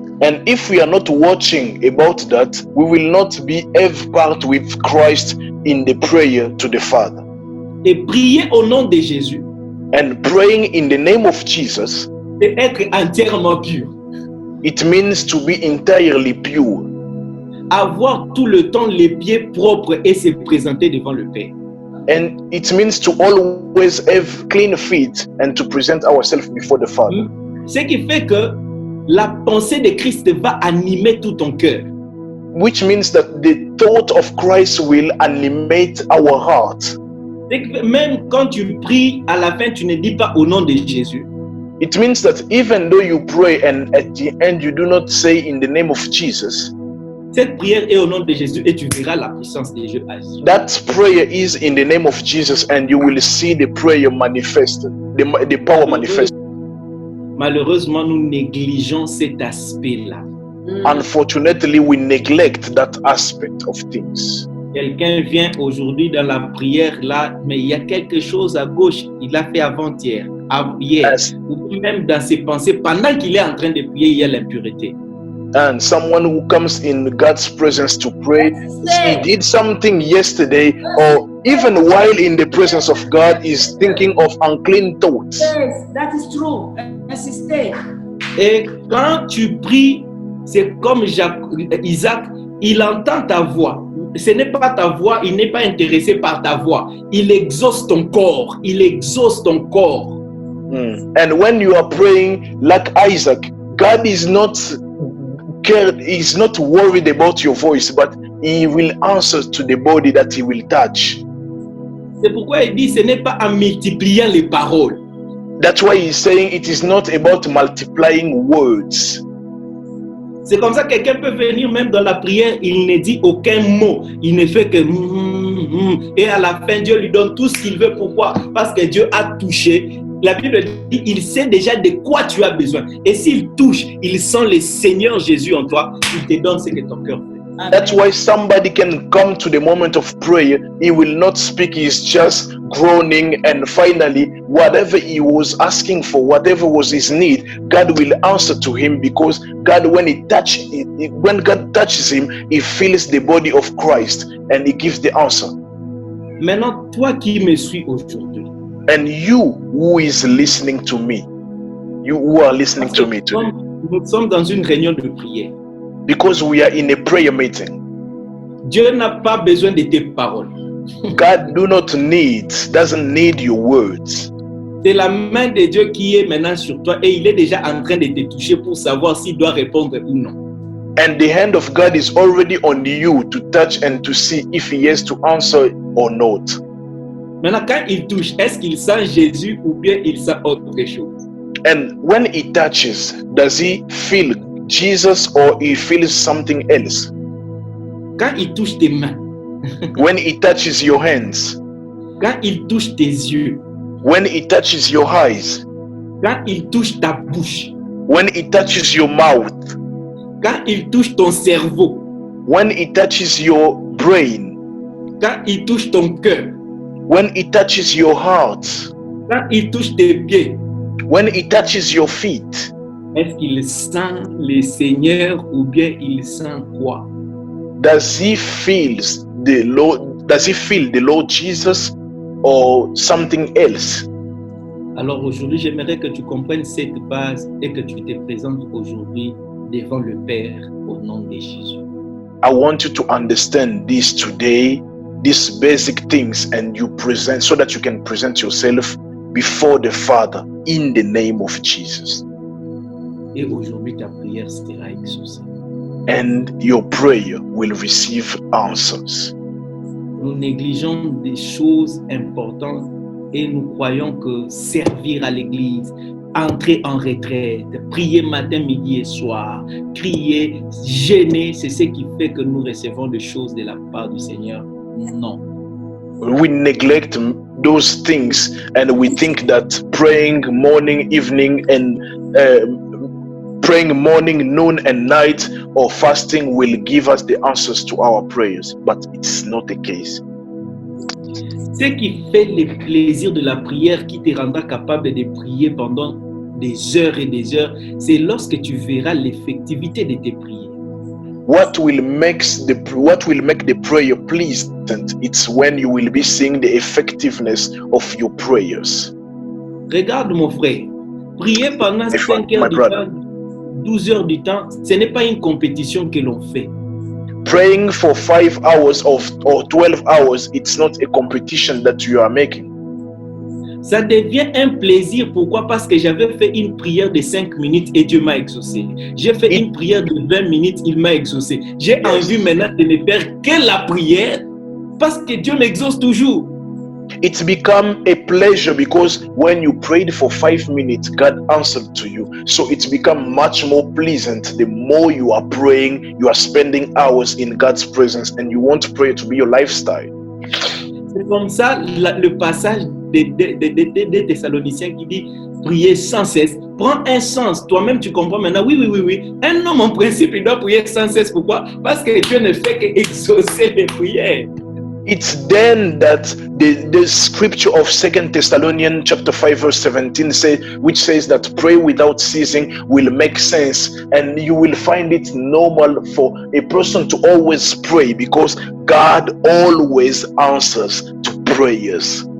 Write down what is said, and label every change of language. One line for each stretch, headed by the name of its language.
English: And if we are not watching about that, we will not have part with Christ in the prayer to the Father.
French: Et prier au nom de Jésus,
English: And praying in the name of Jesus,
French: c'est être entièrement pur.
English: it means to be entirely pure.
French: Avoir tout le temps les pieds propres et se présenter devant le Père.
English: And it means to always have clean feet and to present ourselves before the Father.
French: Ce qui fait que la pensée de Christ va animer tout ton cœur.
English: Which means that the thought of Christ will animate our heart.
French: C'est que même quand tu pries, à la fin, tu ne dis pas au nom de Jésus.
English: It means that even though you pray and at the end you do not say in the name of Jesus,
French: Cette prière est au nom de Jésus et tu verras la puissance de Dieu agir.
English: that prayer is in the name of Jesus and you will see the prayer manifested, the power manifested.
French: Malheureusement, nous négligeons cet aspect-là.
English: Unfortunately, we neglect that aspect of things.
French: Quelqu'un vient aujourd'hui dans la prière là, mais il y a quelque chose à gauche, il l'a fait avant-hier, hier,
English: Yes.
French: ou même dans ses pensées, pendant qu'il est en train de prier, il y a l'impureté.
English: And someone who comes in God's presence to pray, he did something yesterday, or even while in the presence of God, is thinking of unclean thoughts. Yes, that is true.
French: Insistez. Et quand tu pries, c'est comme Isaac, il entend ta voix. Ce n'est pas ta voix, il n'est pas intéressé par ta voix. Il exauce ton corps, il exauce ton corps.
English: And when you are praying like Isaac, God is not cared, is not worried about your voice, but he will answer to the body that he will touch.
French: C'est pourquoi il dit, ce n'est pas en multipliant les paroles.
English: That's why he's saying it is not about multiplying words.
French: C'est comme ça que quelqu'un peut venir même dans la prière, il ne dit aucun mot, il ne fait que et à la fin Dieu lui donne tout ce qu'il veut. Pourquoi? Parce que Dieu a touché. La Bible dit, il sait déjà de quoi tu as besoin. Et s'il touche, il sent le Seigneur Jésus en toi, il te donne ce que ton cœur veut.
English: That's why somebody can come to the moment of prayer, he will not speak, he's just groaning, and finally, whatever he was asking for, whatever was his need, God will answer to him, because God, when God touches him, he feels the body of Christ and he gives the answer.
French: Maintenant, toi qui me suis aujourd'hui,
English: And you who is listening to me, you who are listening to me today,
French: nous sommes dans une réunion de prière.
English: because we are in a prayer meeting,
French: Dieu n'a pas besoin de tes paroles.
English: God doesn't need your words.
French: C'est la main de Dieu qui est maintenant sur toi et il est déjà en train de te toucher pour savoir s'il doit répondre ou non.
English: And the hand of God is already on you to touch and to see if he has to answer or not.
French: Maintenant, quand il touche, est-ce qu'il sent Jésus ou bien il sent autre chose?
English: And when he touches, does he feel Jesus or he feels something else?
French: Quand il touche tes mains,
English: When he touches your hands,
French: quand il touche tes yeux,
English: when he touches your eyes,
French: quand il touche ta bouche,
English: when he touches your mouth,
French: quand il touche ton cerveau,
English: when he touches your brain,
French: quand il touche ton cœur,
English: when he touches your heart,
French: quand il touche tes pieds,
English: when he touches your feet,
French: est-ce qu'il sent le Seigneur ou bien il sent quoi?
English: does he feel the Lord? Does he feel the Lord Jesus or something else?
French: Alors aujourd'hui, j'aimerais que tu comprennes cette base et que tu te présentes aujourd'hui devant le Père au nom de Jésus.
English: I want you to understand this today, these basic things, and you present so that you can present yourself before the Father in the name of Jesus.
French: Et aujourd'hui, ta prière sera exaucée.
English: And your prayer will receive answers.
French: Nous négligeons des choses importantes et nous croyons que servir à l'église, entrer en retraite, prier matin, midi et soir, crier, jeûner, c'est ce qui fait que nous recevons des choses de la part du Seigneur. Non.
English: We neglect those things and we think that praying morning, evening, and praying morning, noon, and night, or fasting will give us the answers to our prayers, but it's not the case.
French: Ce qui fait le plaisir de la prière, qui te rendra capable de prier pendant des heures et des heures, c'est lorsque tu verras l'effectivité de tes prières.
English: What will make the prayer pleasant? It's when you will be seeing the effectiveness of your prayers.
French: Regarde mon frère, prier pendant 5 heures du temps, 12 heures du temps, ce n'est pas une compétition que l'on fait.
English: Praying for 5 hours or 12 hours, it's not a competition that you are making.
French: Ça devient un plaisir. Pourquoi? Parce que j'avais fait une prière de 5 minutes et Dieu m'a exaucé. J'ai fait une prière de 20 minutes, il m'a exaucé. J'ai envie maintenant de ne faire que la prière parce que Dieu m'exauce toujours.
English: It's become a pleasure because when you prayed for 5 minutes, God answered to you. So it's become much more pleasant. The more you are praying, you are spending hours in God's presence, and you want prayer to be your lifestyle.
French: C'est comme ça le passage des Thessaloniciens qui dit prier sans cesse. Prends un sens. Toi-même, tu comprends maintenant. Oui. Un homme, en principe, il doit prier sans cesse. Pourquoi? Parce que Dieu ne fait qu'exaucer les prières.
English: It's then that the scripture of 2 Thessalonians chapter 5 verse 17 which says that pray without ceasing will make sense, and you will find it normal for a person to always pray because God always answers to prayers.